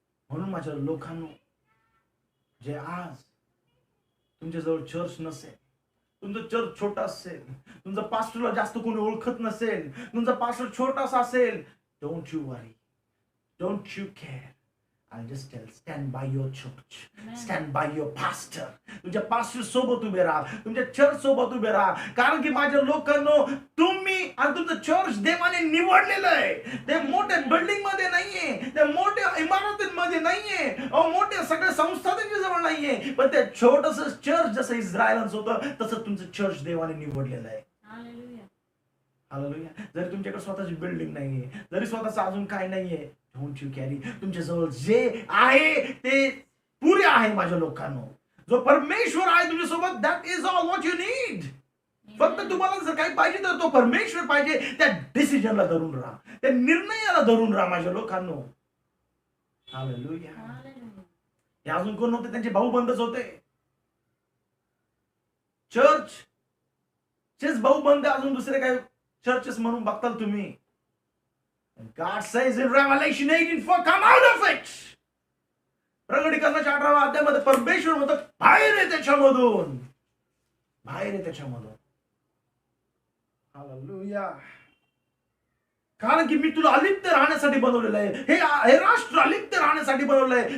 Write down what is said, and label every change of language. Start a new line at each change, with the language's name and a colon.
Marathi: म्हणून माझ्या लोकांनो, जे आज तुमच्याजवळ चर्च नसेल, तुमचं चर्च छोटा असेल, तुमचं पास्टरला जास्त कोणी ओळखत नसेल, तुमचा पास्टर छोटासा असेल,
English: Don't you worry, don't you care. I'll just tell, stand by your church. Amen. Stand by your pastor.
Marathi: तुमच्या पास्टर सोबत उभे राहा, तुमच्या चर्च सोबत उभे राहा. कारण की माझ्या लोकांनो, तुम्ही आणि तुमचं चर्च देवाने निवडलेलं आहे. ते मोठ्या बिल्डिंग मध्ये नाहीये, ते मोठ्या इमारतींमध्ये नाहीये, मोठ्या सगळ्या संस्था त्यांच्या जवळ नाहीये, पण ते छोटस चर्च जसं इस्रायलांचं होतं तसं तुमचं चर्च देवाने निवडलेलं आहे.
English: Hallelujah.
Marathi: हालेलुया. जरी तुमच्याकडे स्वतःची बिल्डिंग नाहीये, जरी स्वतःचं अजून काय नाहीये,
English: Don't you carry.
Marathi: तुमच्याजवळ जे आहे ते पुरे आहे माझ्या लोकांनो. जो परमेश्वर आहे तुमच्यासोबत,
English: That is all what you need.
Marathi: फक्त तुम्हाला जर काही पाहिजे तर तो परमेश्वर पाहिजे. त्या डिसिजनला धरून राहा, त्या निर्णयाला धरून राहा माझ्या लोकांनो. हालेलुया.
English: Hallelujah.
Marathi: हे अजून कोण नव्हते, त्यांचे भाऊबंदच होते. चर्चचेच भाऊबंद अजून दुसरे काही चर्चेस म्हणून बघताल तुम्ही.
English: God says in Revelation 18:4, come out of it.
Marathi: प्रकटीकरणाच्या 18व्या अध्यायामध्ये परमेश्वर म्हणतो, बाहेर आहे त्याच्यामधून, बाहेर आहे त्याच्यामधून. हालेलुया. कारण की मी तुला अलिप्त राहण्यासाठी बनवलेलं आहे. हे राष्ट्र अलिप्त राहण्यासाठी बनवलं आहे.